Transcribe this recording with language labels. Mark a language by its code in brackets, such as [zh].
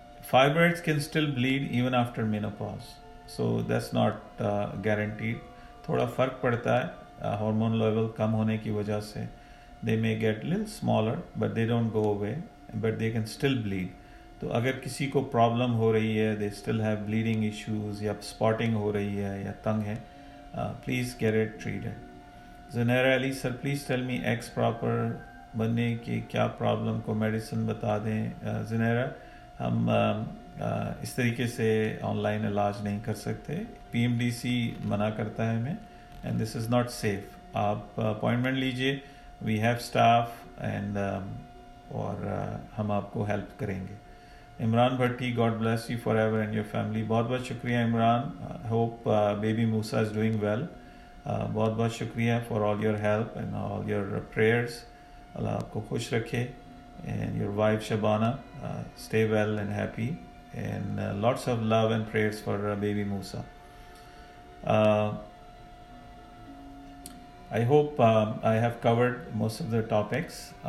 [en] Fibroids can still bleed even after menopause, so that's not guaranteed. [ur] تھوڑا فرق پڑتا ہے ہارمون لیول کم ہونے کی وجہ سے. [en] They may get a little smaller, but they don't go away, but they can still bleed. [ur] تو اگر کسی کو پرابلم ہو رہی ہے, [en] they still have bleeding issues, [ur] یا spotting ہو رہی ہے یا تنگ ہے, please get it treated. Zunaira Ali, sir please tell me x proper بننے کی کیا پرابلم کو میڈیسن بتا دیں. زنیرہ, ہم اس طریقے سے آن لائن علاج نہیں کر سکتے, پی ایم ڈی سی منع کرتا ہے ہمیں, [en] And this is not safe. [ur] آپ اپوائنٹمنٹ لیجیے, [en] we have staff, [ur] اینڈ اور ہم آپ کو ہیلپ کریں گے. [en] Imran Bhatti, God bless you forever and your family. [ur] بہت بہت شکریہ [en] Imran. Hope baby Musa is doing well. [ur] بہت بہت شکریہ [en] For all your help and all your prayers. [ur] اللہ آپ کو خوش رکھے. [en] And your wife Shabana, stay well and happy, and lots of love and prayers for baby Musa. I hope I have covered most of the topics.